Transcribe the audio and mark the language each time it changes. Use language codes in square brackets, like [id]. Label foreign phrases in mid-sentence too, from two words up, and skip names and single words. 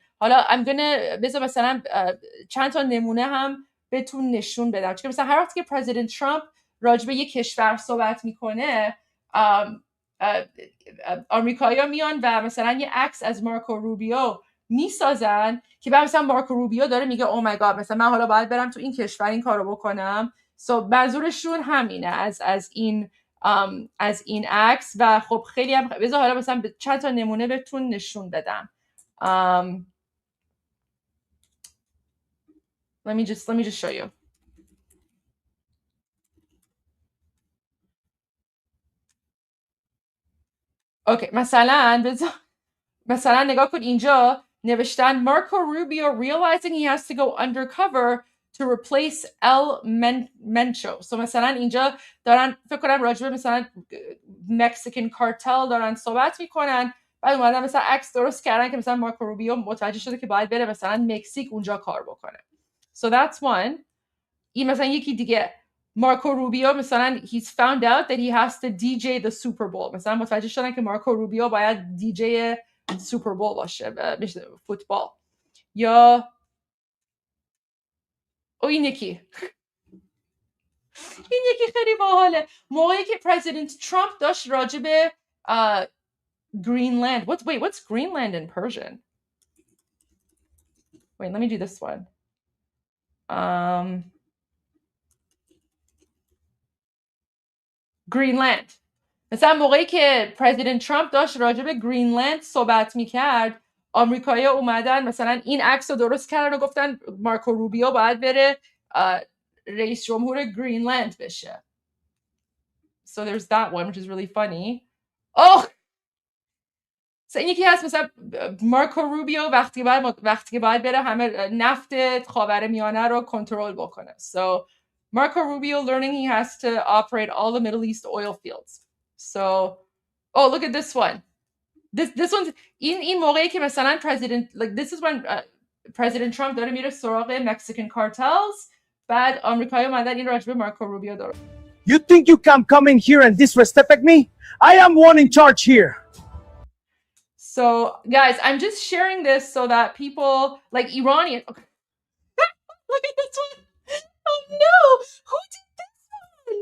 [fa] حالا بذار مثلا چند تا نمونه هم بهتون نشون بدم، چون مثلا هر وقت که پرزیدنت ترامپ راجبه یک کشور صحبت میکنه، آمریکایی‌ها میان و مثلا یه عکس از مارکو روبیو میسازن که بعد مثلا مارکو روبیو داره میگه [en] oh my god, [fa] مثلا من حالا باید برم تو این کشور این کارو بکنم. منظورشون همینه از این عکس. و خب خیلی هم بذار حالا مثلا چند تا نمونه بهتون نشون بدم. [en] let me just show you. [fa] اوکی، مثلا نگاه کن، اینجا نوشتن مارکو روبیو [en] realizing he has to go undercover to replace El Mencho. [fa] So مثلا اینجا دارن فکر کنم راجبه مثلا [en] Mexican cartel [fa] دارن صحبت میکنن، بعد اومدن مثلا عکس درست کردن که مثلا مارکو روبیو متوجه شده که باید بره مثلا مکزیک اونجا کار بکنه. [en] So that's one. [fa] این مثلا یکی دیگه، مارکو روبیو مثلا [en] he's found out that he has to DJ the Super Bowl. [fa] مثلا متوجه شدن که مارکو روبیو باید دیجی سوپر بول باشه، فوتبال. یا این یکی خیلی باحاله، موقعی که پرزیدنت ترامپ داشت راجع به Greenland. [en] What's Greenland in Persian? Wait, let me do this one. Greenland. [fa] مثلا موقعی که پرزیدنت ترامپ داشت راجع به گرینلند صحبت میکرد، آمریکایی‌ها اومدن مثلا این عکس رو درست کردن و گفتن مارکو روبیو باید بره رئیس جمهور گرینلند بشه. [en] So there's that one, which is really funny. Oh! [fa] So این یکی هست مثلا مارکو روبیو وقتی که باید بره همه نفت خاورمیانه رو کنترل بکنه. [en] So Marco Rubio learning he has to operate all the Middle East oil fields. So, oh, look at this one. This one's [fa] این موقعی که مثلا [en] like this is when President Trump [fa] داره میره سراغ [en] Mexican cartels. [fa] بعد آمریکایی اومدن این راجبه مارکو روبیو داره. [en] You think you can come in here and disrespect me? I am one in charge here. So, guys, I'm just sharing this so that people like Iranian. Okay. Look at this one. Oh no! Who did this one?